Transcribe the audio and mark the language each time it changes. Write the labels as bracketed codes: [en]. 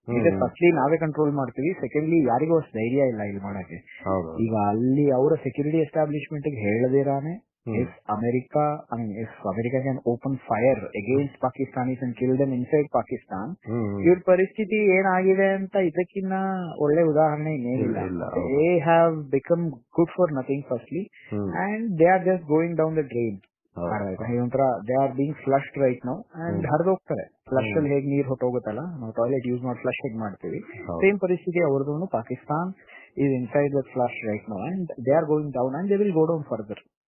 [en] because firstly [kn] ನಾವೇ control ಮಾಡ್ತೀವಿ, [en] secondly [kn] ಯಾರಿಗೂ ಅಷ್ಟು ಧೈರ್ಯ ಇಲ್ಲ ಇಲ್ಲಿ ಮಾಡಕ್ಕೆ. ಈಗ ಅಲ್ಲಿ ಅವರ security establishment ಹೇಳದಿರಾನೆ [en] if America can open fire against Pakistanis and kill them inside Pakistan, [kn] ಇವ್ರ ಪರಿಸ್ಥಿತಿ ಏನಾಗಿದೆ ಅಂತ ಇದಕ್ಕಿನ್ನ ಒಳ್ಳೆ ಉದಾಹರಣೆ ಇನ್ನೇನಿಲ್ಲ. [en] They have become good for nothing firstly, and they are just going down the drain. [kn] ಒಂಥರ [en] they are being flushed right now, and [kn] ಹರಿದೋಗ್ತಾರೆ. Flush ಅಲ್ಲಿ ಹೇಗೆ ನೀರ್ ಹೊಟ್ಟೋಗುತ್ತಲ್ಲ, ನಾವು ಟಾಯ್ಲೆಟ್ ಯೂಸ್ ಮಾಡಿ ಫ್ಲಶ್ ಹೇಗೆ ಮಾಡ್ತೀವಿ, [en] same [kn] ಪರಿಸ್ಥಿತಿ ಅವ್ರದ್ದು. [en] Pakistan is inside that flush right now, and they are going down, and they will go down further.